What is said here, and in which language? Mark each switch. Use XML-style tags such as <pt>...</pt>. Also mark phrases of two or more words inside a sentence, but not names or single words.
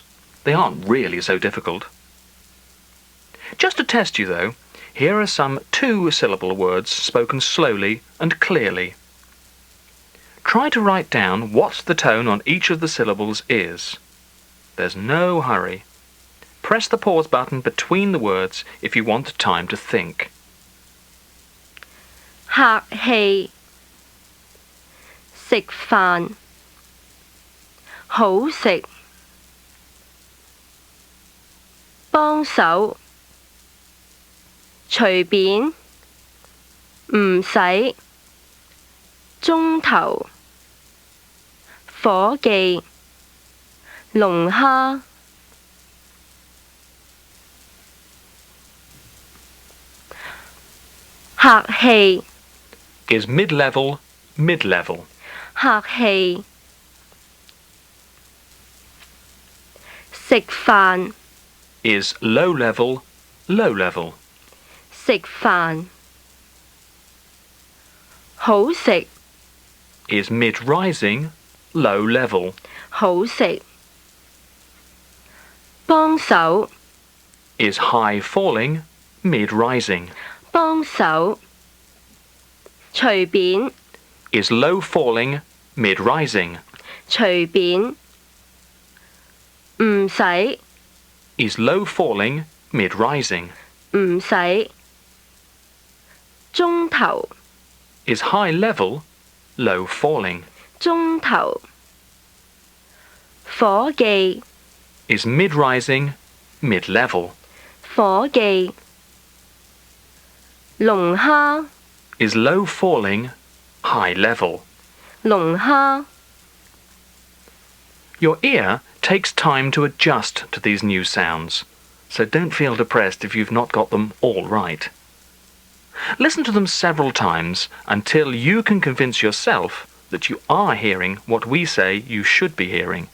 <en>They aren't really so difficult. Just to test you though, here are some 2-syllable words spoken slowly and clearly. Try to write down what the tone on each of the syllables is. There's no hurry. Press the pause button between the words if you want time to think.</en> <yue>客氣，食飯，好食，幫手，隨便，唔使，鐘頭，伙記，龍蝦。客氣</yue> <en>Is mid-level, mid-level.</en> <yue>客氣，食飯</yue> <en>Is low-level, low-level.</en> <yue>食飯，好食</yue> <en>Is mid-rising, low-level.</en> <yue>好食，幫手</yue> <en>Is high-falling, mid-rising.</en> <yue>幫手，隨便</yue> <en>Is low-falling, mid-rising.</en> <yue>隨便，唔使</yue> <en>Is low-falling, mid-rising.</en> <yue>唔使，鐘頭</yue> <en>Is high-level, low-falling.</en> <yue>鐘頭，伙記</yue> <en>Is mid-rising, mid-level.</en> <yue>伙記，龍蝦</yue> <en>Is low-falling, high-level.</en> <yue>龍蝦。</yue> <en>Your ear takes time to adjust to these new sounds, so don't feel depressed if you've not got them all right. Listen to them several times until you can convince yourself that you are hearing what we say you should be hearing.</en>